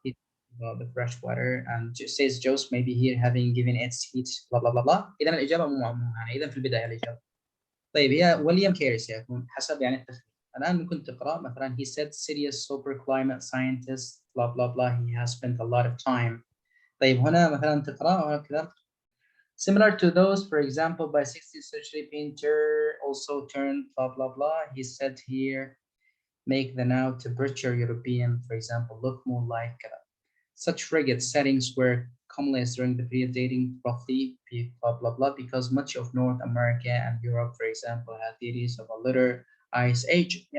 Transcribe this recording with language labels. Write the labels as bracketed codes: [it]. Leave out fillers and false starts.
[en] It's about the fresh water and just says Joyce maybe here having given its heat blah blah blah blah. [ar] إذا الإجابة مو يعني إذا في البداية الإجابة. طيب هي ويليام كيري سيكون حسب يعني التخمين. الآن ممكن تقرأ مثلا [en] he said serious super climate scientist blah blah blah he has spent a lot of time. [ar] طيب هنا مثلا تقرأ كذا [en] similar to those for example by 16th century painter also turned blah blah blah. He said here make the now temperature European for example look more like such frigate settings were commonly during the period dating roughly blah blah blah because much of North America and Europe for example had theories of a later ice age.